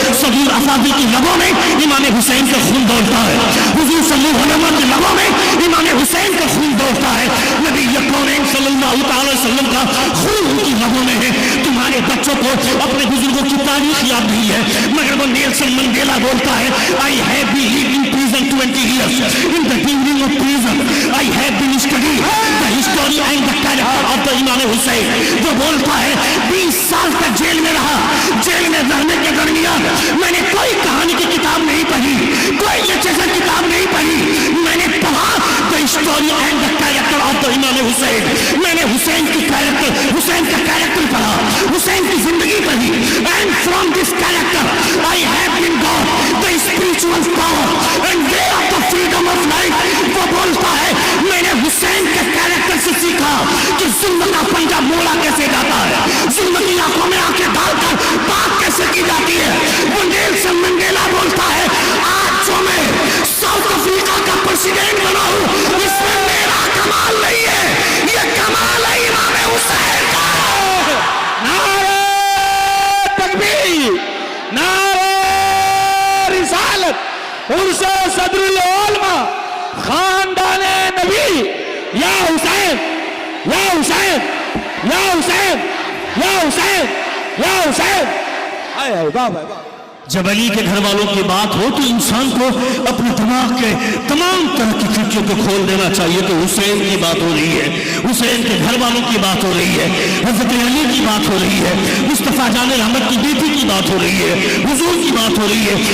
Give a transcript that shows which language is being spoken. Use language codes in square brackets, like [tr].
[ur] صدور افاضل کی لبوں میں امام حسین کا خون دوڑتا ہے، حضور صلی اللہ علیہ وسلم کے لبوں میں امام حسین کا خون دوڑتا ہے. نبی کونین صلی اللہ تعالی وسلم کا خون ان کی لبوں میں ہے. تمہارے بچوں کو اپنے بزرگوں کی تاریخ یاد نہیں ہے، مگر وہ نیلسن منڈیلا بولتا ہے [en] I have been lived in prison 20 years. In the beginning of prison I have been studying the history and the character of the Imam Hussein. [ur] وہ بولتا ہے 20 سال تک جیل میں رہا، جیل میں رہنے کے درمیان میں نے کوئی کہانی کی کتاب نہیں پڑھی، کوئی لٹریچر کتاب نہیں پڑھی. میں نے پڑھا [en] the history and the character of the Imam Hussein. [ur] میں نے حسین کی کیریکٹر، حسین کا کیریکٹر پڑھا، حسین کی زندگی پڑھی. [en] And from this character I have been got the spiritual power and way of the freedom of life. [ur] وہ بولتا ہے میں نے حسین کے کیریکٹر سے سیکھا کہ ظلم کا پنجہ موڑا کیسے جاتا ہے، ظلم کی آنکھوں میں آنکھیں ڈال کر بات کیسے کی جاتی ہے. وہ نیلسن منڈیلا بولتا ہے آج جو میں ساؤتھ افریقہ کا پریزیڈنٹ بنا ہوں اس میں میرا کمال نہیں ہے، یہ کمال ہے امام حسین کا. نعرہ تکبیر، نعرہ رسالت، عرس صدر العلماء خاندان نبی یا حسین یا حسین یا حسین یا حسین یا حسین. آئے آئے واہ واہ واہ. جب علی کے گھر والوں کی بات ہو تو انسان کو اپنے دماغ کے تمام طرح کی کھڑکیوں کو کھول دینا چاہیے کہ حسین کی بات ہو رہی ہے, حسین کے گھر والوں کی بات ہو رہی ہے, حضرت علی کی بات ہو رہی ہے, مصطفیٰ جان رحمت کی بیٹی کی بات ہو رہی ہے, حضور کی بات ہو رہی ہے.